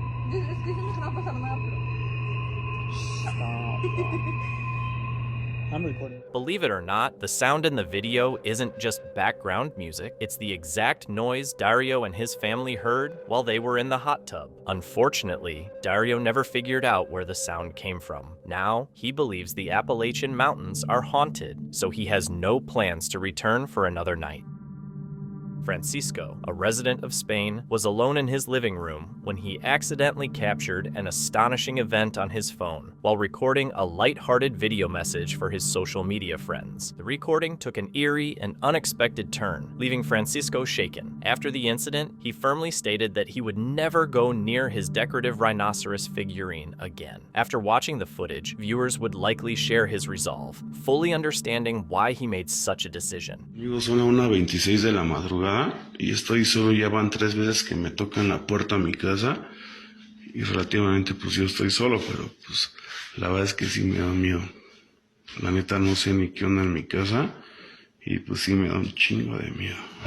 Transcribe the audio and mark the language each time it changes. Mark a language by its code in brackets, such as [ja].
[es] Es que siento que no va a pasar nada, pero... [en] Stop. I'm recording. Believe it or not, the sound in the video isn't just background music. It's the exact noise Dario and his family heard while they were in the hot tub. Unfortunately, Dario never figured out where the sound came from. Now, he believes the Appalachian Mountains are haunted, so he has no plans to return for another night. Francisco, a resident of Spain, was alone in his living room when he accidentally captured an astonishing event on his phone while recording a light-hearted video message for his social media friends. The recording took an eerie and unexpected turn, leaving Francisco shaken. After the incident, he firmly stated that he would never go near his decorative rhinoceros figurine again. After watching the footage, viewers would likely share his resolve, fully understanding why he made such a decision. [es] Amigos, son a 1:26 de la madrugada y estoy solo, ya van 3 veces que me tocan la puerta a mi casa y relativamente pues yo estoy solo, pero pues la verdad es que sí me da miedo. La neta no sé ni qué onda en mi casa y pues sí me da un chingo de miedo.